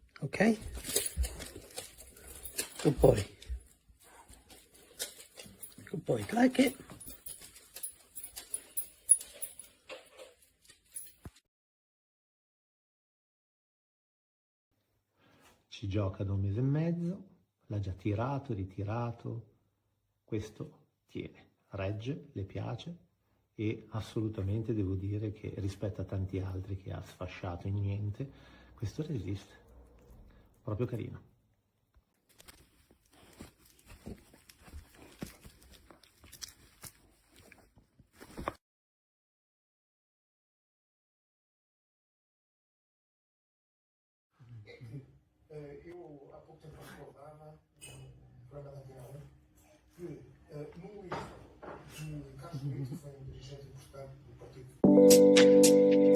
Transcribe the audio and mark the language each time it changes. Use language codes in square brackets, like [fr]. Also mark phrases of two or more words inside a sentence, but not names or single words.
[en] ok? Good boy. Good boy, like it. [it] Ci gioca da 1 mese e mezzo, l'ha già tirato, ritirato, questo tiene, regge, le piace e assolutamente devo dire che rispetto a tanti altri che ha sfasciato in niente, questo resiste, proprio carino. [pt] Eu há pouco tempo recordava no programa da Antena 1 que no caso do Ito foi um dirigente importante do partido.